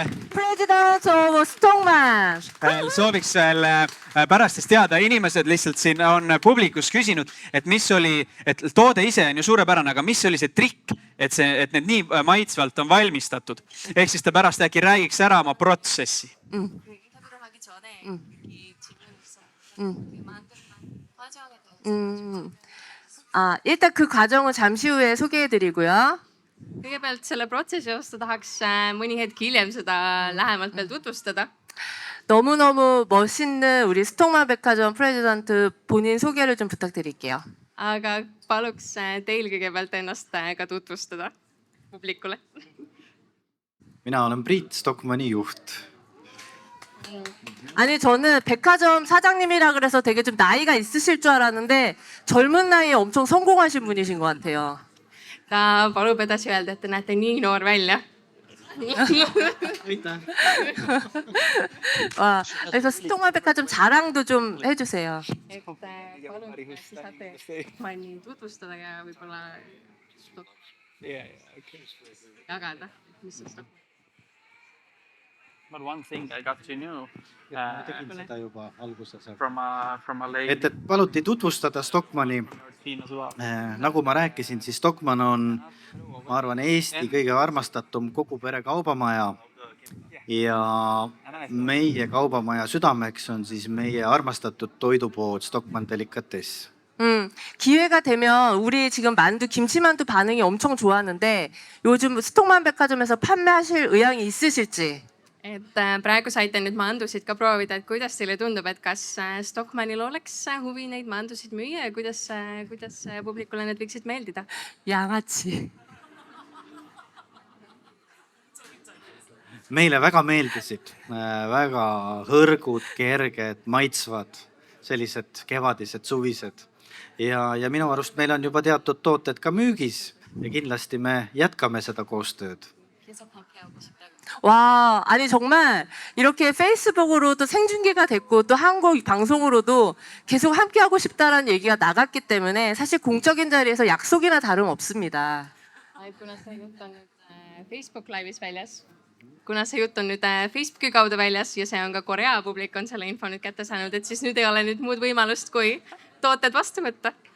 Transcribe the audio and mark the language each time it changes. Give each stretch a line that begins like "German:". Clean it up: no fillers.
English: President of Stockmann.
Estonian: sooviks veel pärast siis teada, inimesed lihtsalt siin on publikus küsinud, et mis oli, et toode ise on ju suurepärane, aga mis oli see trikk, et need nii maitsvalt on valmistatud. Ehk siis ta pärast äkki räägiks ära oma protsessi.
Korean: 인터뷰를 하기 전에 이 질문이 있었는데 그 만드는 과정에 대해서 일단 그 과정은 잠시 후에 소개해드리고요.
Estonian: kõigepealt selle protsessi osta tahaks mõni hetk hiljem seda lähemalt veel tutvustada.
Korean: 너무너무 멋있는 우리 스톡만 백화점 프레지던트 본인 소개를 좀 부탁드릴게요.
Estonian: Aga paluks teil kõigepealt ennast ka tutvustada publikule. mina olen Priit, Stockmanni juht.
Korean: 아니 저는 백화점 사장님이라 그래서 되게 좀 나이가 있으실 줄 알았는데 젊은 나이에 엄청 성공하신 분이신 것 같아요.
Estonian: Ta palub edasi öelda, et te näete nii noor välja.
Korean: 와, 그래서 스톡만 백화점 자랑도 좀 해주세요.
Estonian: Et palun, kas saate Stockmanni tutvustada ja võib-olla jagada, mis see Stockmann.
English: But one thing I got to know
Estonian: ma tegin seda juba alguses.
English: from a lady
Estonian: et paluti tutvustada Stockmanni. Nagu ma rääkisin, siis Stockmann on, ma arvan, Eesti kõige armastatum kogu pere kaubamaja. Ja meie kaubamaja südameks on siis meie armastatud toidupood Stockmann Delicatess.
Korean: 기회가 되면 우리 지금 만두, 김치만두 반응이 엄청 좋았는데 요즘 스톡만 백화점에서 판매하실 의향이 있으실지?
Estonian: Et praegu saite nüüd mandusid ka proovida, et kuidas teile tundub, et kas Stockmannil oleks huvi neid mandusid müüa ja kuidas publikule need võiksid meeldida? 양아치. Meile väga meeldisid, väga hõrgud, kerged, maitsvad, sellised kevadised, suvised. Ja minu arust meil on juba teatud tooted ka müügis ja kindlasti me jätkame seda koostööd.
Korean: 와, 아니 정말 이렇게 페이스북으로도 생중계가 됐고 또 한국 방송으로도 계속 함께하고 싶다라는 얘기가 나갔기 때문에 사실 공적인 자리에서 약속이나 다름없습니다.
Estonian: Kuna see jutt on nüüd Facebook Live'is väljas, kuna see jutt on nüüd Facebooki kaudu väljas ja see on ka Korea publik on selle info nüüd kätte saanud, et siis nüüd ei ole nüüd muud võimalust, kui tooted vastu võtta.